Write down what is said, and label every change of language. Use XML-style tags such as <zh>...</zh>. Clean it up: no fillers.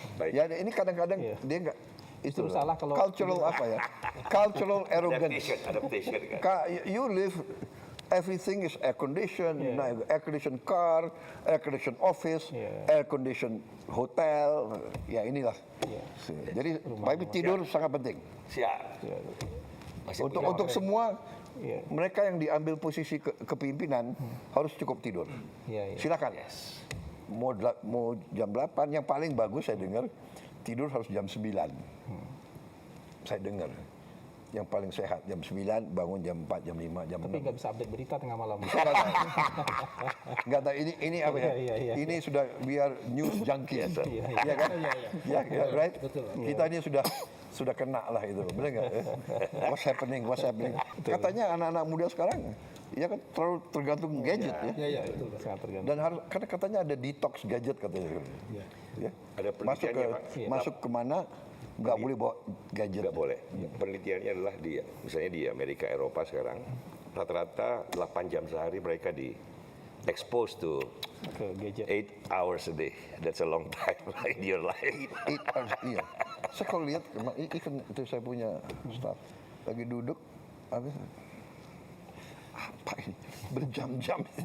<id>Ya ini kadang-kadang dia nggak itu salah kalau cultural apa ya?</id> <en>Cultural arrogance.</en> <id>Adaptation kan.</id> <en>You live, everything is air conditioned, air conditioned car, air conditioned office, air conditioned hotel.</en> <id>Ya inilah. Jadi tapi tidur sangat penting. Siap. Untuk semua mereka yang diambil posisi kepemimpinan harus cukup tidur. Silakan. Mau jam 8, yang paling bagus saya dengar tidur harus jam 9. Saya dengar. Yang paling sehat jam 9, bangun jam 4, jam 5, jam 6. Tapi nggak bisa update berita tengah malam. Nggak tahu ini apa ya? Ini sudah biar news junkie. Iya kan?</id> <en>Iya, right?</en> <id>Kita ini sudah kena lah itu, benar nggak?</id> <en>What's happening?</en> <id>Katanya anak-anak muda sekarang Ya kan terlalu tergantung gadget ya. Iya, iya, betul. Sangat tergantung. Dan harus karena katanya ada detox gadget katanya. Iya. Ya. Ada Masuk ke penelitiannya, Pak. masuk kemana nggak boleh bawa gadget. Nggak boleh. Penelitiannya adalah misalnya di Amerika, Eropa sekarang, rata-rata 8 jam sehari mereka di</id> <en>exposed to</en> <id>Ke gadget.</id> <en>8 hours a day. That's a long time in your life.</en> <id>Iya. Saya kalau lihat ikan itu saya punya staff lagi duduk habis apa ini berjam-jam.</id>